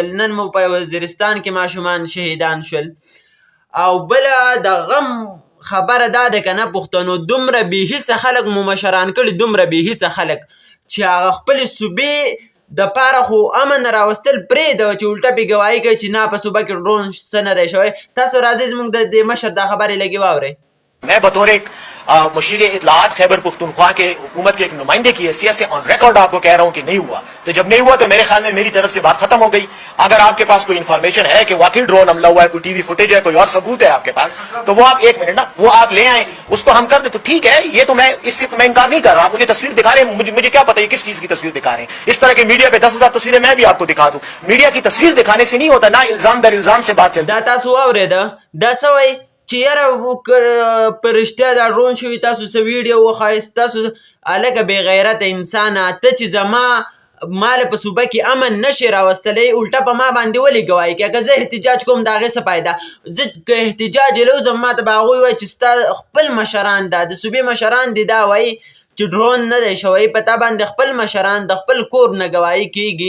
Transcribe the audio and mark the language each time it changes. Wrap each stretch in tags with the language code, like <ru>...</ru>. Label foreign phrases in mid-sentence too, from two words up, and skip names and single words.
<ps>نن مو په وزیرستان کې ماشومان شهیدان شول. او بله د غم خبره دا ده که نه پښتنو دومره بېحیسه خلک مو مشران کړي، دومره بېحیسه خلک چې هغه خپلې صوبې دپاره خو امن راوستل پرېږده چې الټه پې ګواهي کوي چې نه په صوبه کې ډرون څه نه دی شوی. تاسو راځئ زموږ د دې مشر دا خبرې لږې واورئ.</ps> <ur>میں بطور ایک مشیر اطلاعات خیبر پختونخوا کے حکومت کے ایک نمائندے کی حیثیت سے</ur> <en>on record</en> <ur>آپ کو کہہ رہا ہوں کہ نہیں ہوا. تو جب نہیں ہوا تو میرے خیال میں میری طرف سے بات ختم ہو گئی۔ اگر آپ کے پاس کوئی انفارمیشن ہے کہ واقعی ڈرون حملہ ہوا ہے، کوئی</ur> <en>TV footage</en> <ur>ہے، کوئی اور ثبوت ہے آپ کے پاس، تو وہ آپ 1 منٹ نا وہ آپ لے آئے، اس کو ہم کر دے تو ٹھیک ہے. یہ تو میں اس سے تو میں انکار نہیں کر رہا۔ مجھے تصویر دکھا رہے ہیں، مجھے کیا پتا ہے کس چیز کی تصویر دکھا رہے ہیں. اس طرح کے میڈیا پہ 10,000 تصویریں میں بھی آپ کو دکھا دوں۔ میڈیا کی تصویر دکھانے سے نہیں ہوتا نا، الزام در الزام سے بات چلتی.</ur> <ps>دا تاسو واورېده دا څه وایي چې یاره په رښتیا دا ډرون شوي، تاسو څه ویډیو وښایست، تاسو هلکه بې غیرته انسانه ته چې زما مال په صوبه کې امن نشي راوستلی، الټه په ما باندې ولې ګواهي کوې؟ که زه احتجاج کوم د هغې څه فایده؟ زه که احتجاج یې لوځم ما ته به هغوی وایي چې ستا خپل مشران دا د صوبې مشران دې دا وایي چې ډرون نه دی شوی، په تا باندې خپل مشران د خپل کور نه ګواهي کېږي.</ps>